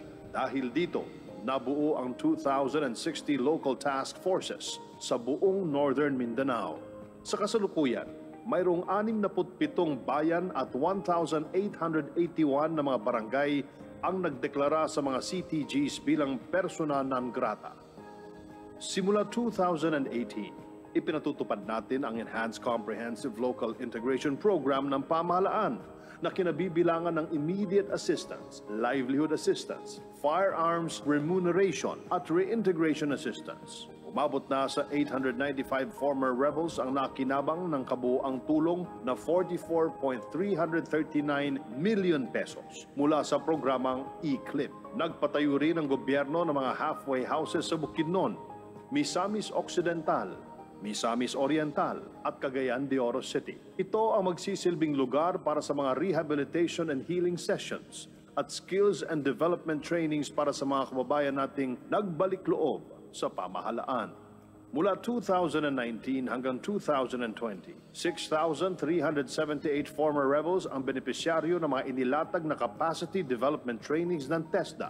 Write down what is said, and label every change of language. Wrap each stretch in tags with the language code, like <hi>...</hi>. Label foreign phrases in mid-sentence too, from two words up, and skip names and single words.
<tl>Dahil dito, nabuo ang 2,060</tl> <en>local task forces</en> <tl>sa buong Northern Mindanao. Sa kasalukuyan, mayroong 67 bayan at 1,881 na mga barangay ang nagdeklara sa mga CTGs bilang</tl> <la>persona non grata.</la> <tl>Simula 2018, ipinatutupad natin ang Enhanced Comprehensive Local Integration Program ng pamahalaan na kinabibilangan ng</tl> <en>immediate assistance, livelihood assistance, firearms remuneration</en> <tl>at</tl> <en>reintegration assistance.</en> <tl>Umabot na sa 895</tl> <en>former rebels</en> <tl>ang nakinabang ng kabuuang tulong na 44.339</tl> <en>million pesos</en> <tl>mula sa programang E-CLIP. Nagpatayo rin ang gobyerno ng mga</tl> <en>halfway houses</en> <tl>sa Bukidnon, Misamis Occidental, Misamis Oriental at Cagayan de Oro City. Ito ang magsisilbing lugar para sa mga</tl> <en>rehabilitation and healing sessions</en> <tl>at</tl> <en>skills and development trainings</en> <tl>para sa mga kababayan nating nagbalik loob sa pamahalaan. Mula 2019 hanggang 2020, 6,378</tl> <en>former rebels</en> <tl>ang benepisyaryo ng mga inilatag na</tl> <en>capacity development trainings</en> <tl>ng TESDA.</tl>